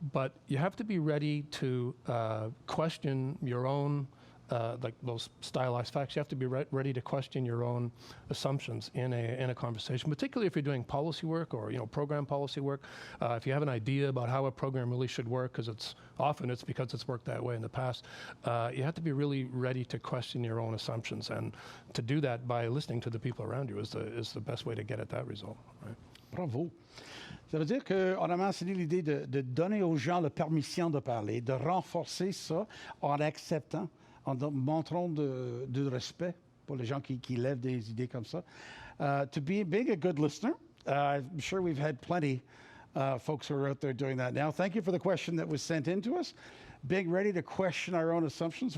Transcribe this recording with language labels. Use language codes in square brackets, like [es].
[en] But you have to be ready to question your own, like those stylized facts. You have to be ready to question your own assumptions in a conversation, particularly if you're doing policy work or program policy work. If you have an idea about how a program really should work, because it's because it's worked that way in the past, you have to be really ready to question your own assumptions, and to do that by listening to the people around you is the best way to get at that result. Right? Bravo. [fr] Ça veut dire qu'on a mentionné l'idée de donner aux gens la permission de parler, de renforcer ça en acceptant, en montrant du respect pour les gens qui lèvent des idées comme ça. [en] Being a good listener, I'm sure we've had plenty folks who are out there doing that now. Thank you for the question that was sent in to us. Being ready to question our own assumptions.